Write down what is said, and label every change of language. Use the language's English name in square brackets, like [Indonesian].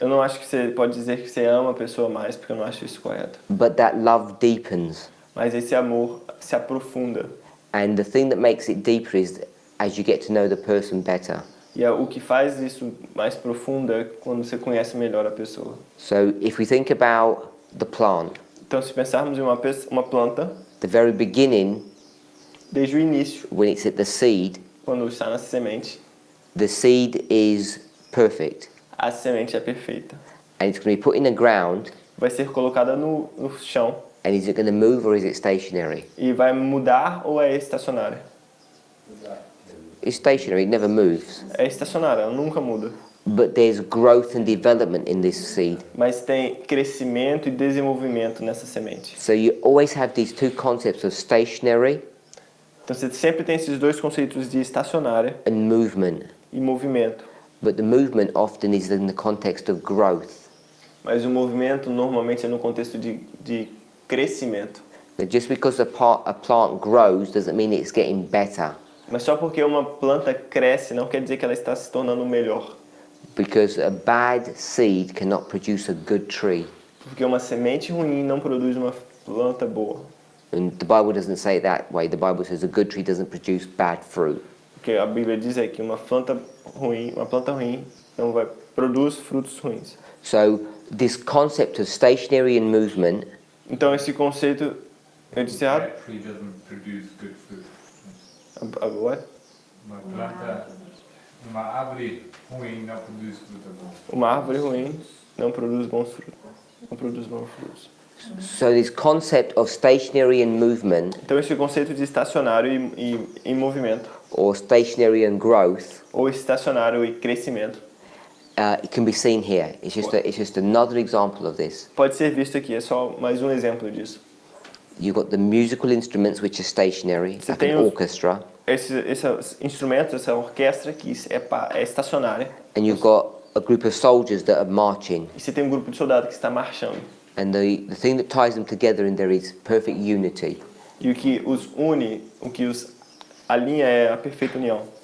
[Portuguese] Eu não acho que você pode dizer que você ama a pessoa mais, porque eu não acho isso correto. [English] But that love deepens. [Portuguese] Mas esse amor se aprofunda. [English] And the thing that makes it deeper is as you get to know the person better. [Portuguese] E o que faz isso mais profundo é quando você conhece melhor a pessoa. [English] So if we think about the plant, [Portuguese] Então, se pensarmos em uma planta, [English] the very beginning, [Portuguese] desde o início, [English] when it's at the seed, [Portuguese] quando está na semente, [English] the seed is perfect. [Portuguese] a semente é perfeita. [English] And it's going to be put in the ground, [Portuguese] Vai ser colocada no chão [English] and is it going to move or is it stationary? [Portuguese] e vai mudar ou é estacionária? [English] It's stationary, it never moves. [Portuguese] É estacionária, ela nunca muda. [English] But there's growth and development in this seed. [Portuguese] Mas tem crescimento e desenvolvimento nessa semente. [English] So you always have these two concepts of stationary [Portuguese] Então você sempre tem esses dois conceitos de estacionária [English] and movement. [Portuguese] e movimento. [English] But the movement often is in the context of growth. [Portuguese] Mas o movimento normalmente é no contexto de crescimento. [English] That just because a plant grows doesn't mean it's getting better, [Portuguese] Mas só porque uma planta cresce não quer dizer que ela está se tornando melhor. [English] because a bad seed cannot produce a good tree. [Portuguese] Porque uma semente ruim não produz uma planta boa. [English] And the Bible doesn't say it that way. The Bible says a good tree doesn't produce bad fruit. [Portuguese] O que a Bíblia diz é que uma planta ruim não vai produz frutos ruins. [English] So this concept of stationary and movement [Portuguese] Então esse conceito, eu disse errado? [English] Bad tree doesn't produce good fruit. What? [Portuguese] Uma planta, uma árvore ruim não produz fruta boa. Uma árvore ruim não produz bons frutos. Não produz bons frutos. [English] So this concept of stationary and movement, [Portuguese] Então esse conceito de estacionário e movimento, [English] or stationary and growth, [Portuguese] ou estacionário e crescimento, [English] it can be seen here. It's just another example of this. [Portuguese] pode ser visto aqui, é só mais um exemplo disso. [English] You've got the musical instruments which are stationary, [Portuguese] Você tem [English] an [Portuguese] os- [English] orchestra, [Portuguese] Esses instrumentos, essa orquestra que é estacionária, [English] and you've got a group of soldiers that are marching. [Portuguese] e você tem um grupo de soldados que está marchando. [English] And the thing that ties them together in there is perfect unity. [Portuguese] E o que os une, o que os alinha é a perfeita união.